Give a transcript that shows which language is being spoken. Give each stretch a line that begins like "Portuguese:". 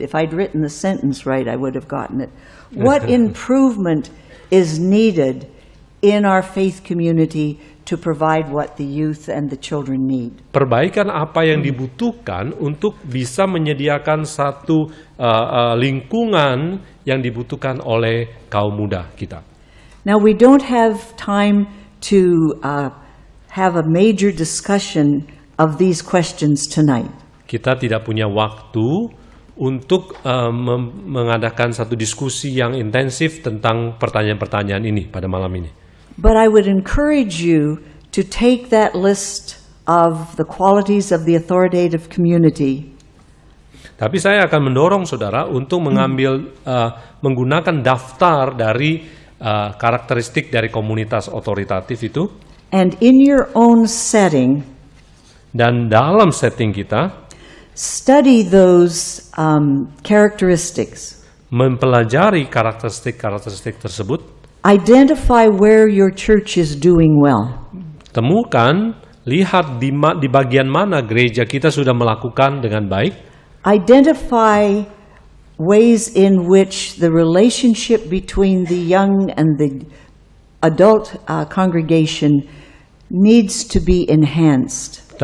English: If I'd written the sentence right, I would have gotten it. What improvement is needed in our faith community to provide what the youth and the children need?
Indonesian: Perbaikan apa yang dibutuhkan untuk bisa menyediakan satu lingkungan yang dibutuhkan oleh kaum muda kita.
English: Now, we don't have time to have a major discussion of these questions tonight.
Indonesian: Kita tidak punya waktu untuk mengadakan satu diskusi yang intensif tentang pertanyaan-pertanyaan ini pada malam ini.
English: But I would encourage you to take that list of the qualities of the authoritative community
Indonesian: Tapi saya akan mendorong saudara untuk mengambil, menggunakan daftar dari karakteristik dari komunitas otoritatif itu,
English: and in your own setting,
Indonesian: dan dalam setting kita
English: study those characteristics.
Indonesian: mempelajari karakteristik tersebut,
English: Identify where your church is doing well.
Indonesian: temukan, lihat di bagian mana gereja kita sudah melakukan dengan baik.
English: Identify ways in which the relationship between the young and the adult congregation needs to be enhanced.